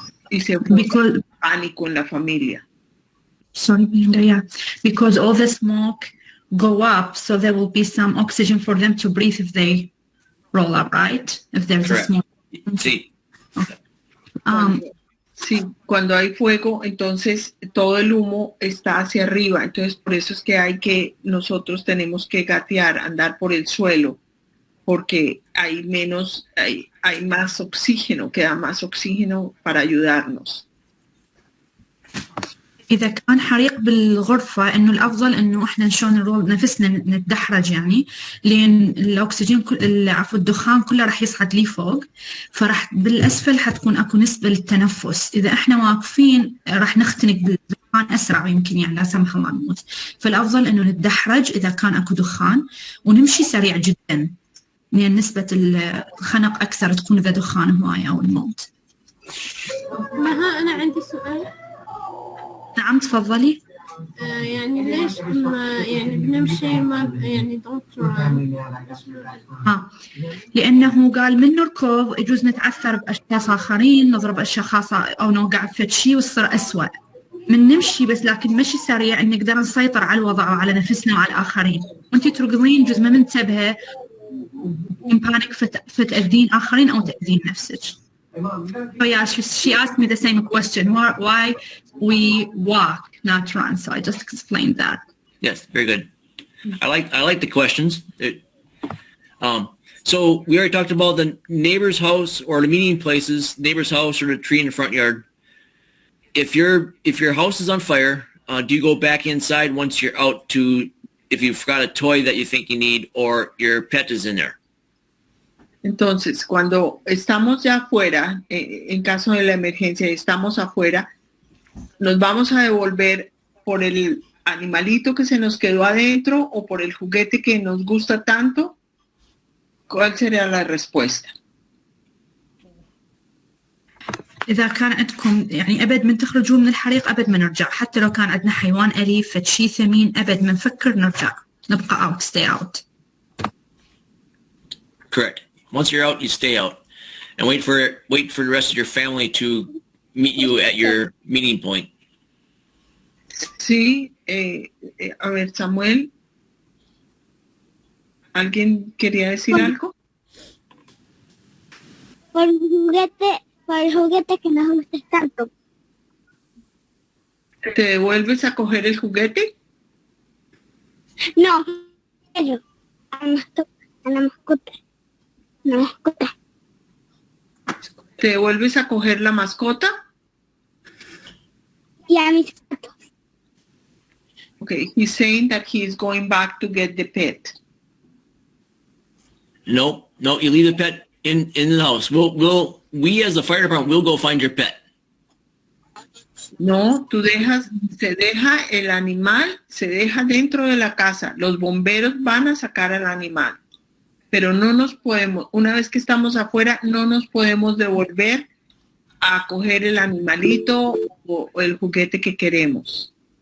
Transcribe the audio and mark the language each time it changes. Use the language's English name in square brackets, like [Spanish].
[Spanish] Y se forma pánico en la familia. [English] Sorry, Melinda, yeah. Because all the smoke go up, so there will be some oxygen for them to breathe if they roll up, right? If there's Correct. a smoke. [Spanish] Sí. [English] Okay. [Spanish] Sí, cuando hay fuego, entonces todo el humo está hacia arriba. Entonces, por eso es que nosotros tenemos que gatear, andar por el suelo, porque hay más oxígeno, queda más oxígeno para ayudarnos. [Arabic] إذا كان حريق بالغرفة إنه الأفضل إنه إحنا شلون نرول نفسنا نتدحرج يعني لأن الأكسجين عفوا الدخان كله راح يصعد لي فوق فراح بالأسفل حتكون أكو نسبة للتنفس إذا إحنا واقفين راح نختنق بالدخان أسرع يمكن يعني لا سمح الله نموت فالأفضل إنه نتدحرج إذا كان أكو دخان ونمشي سريع جدا لأن نسبة الخنق أكثر تكون إذا دخان هواية أو الموت. مها أنا عندي سؤال. نعم تفضلي. يعني ليش يعني بنمشي ما يعني لأنه قال من نركض يجوز نتعثر بأشخاص آخرين نضرب أشخاص أو نوقع في شيء ويصير أسوأ من نمشي بس لكن مشي سريع نقدر نسيطر على الوضع وعلى نفسنا وعلى الآخرين وأنتي تركضين جزء ما منتبهة بانيك فتأذين آخرين أو تأذين نفسك. [English] So yeah, she asked me the same question. Why we walk, not run? So I just explained that. Yes, very good. I like the questions. So we already talked about the neighbor's house or the meeting places, neighbor's house or the tree in the front yard. If your house is on fire, do you go back inside once you're out to if you've got a toy that you think you need or your pet is in there? [Spanish] Entonces, cuando estamos ya afuera, en caso de la emergencia, estamos afuera, nos vamos a devolver por el animalito que se nos quedó adentro o por el juguete que nos gusta tanto. ¿Cuál sería la respuesta? [Arabic] إذا كان عندكم يعني أبد من تخرجوا من الحريق أبد ما نرجع حتى لو كان عندنا حيوان أليف فشي ثمين أبد ما نفكر نرجع نبقى [English] out stay out. Correct. Once you're out, you stay out, and wait for the rest of your family to meet you at your meeting point. [Spanish] Sí, a ver, Samuel, ¿alguien quería decir algo? Por el juguete que nos gusta tanto. ¿Te devuelves a coger el juguete? No, pero a la mascota. La mascota. ¿Te devuelves a coger la mascota? Y a mis gatos. [English] Okay, he's saying that he is going back to get the pet. No, you leave the pet in the house. We as the fire department will go find your pet. [Spanish] No, se deja el animal, se deja dentro de la casa. Los bomberos van a sacar al animal. Pero no nos podemos, una vez que estamos afuera, no nos podemos devolver a coger el animalito o el juguete que queremos.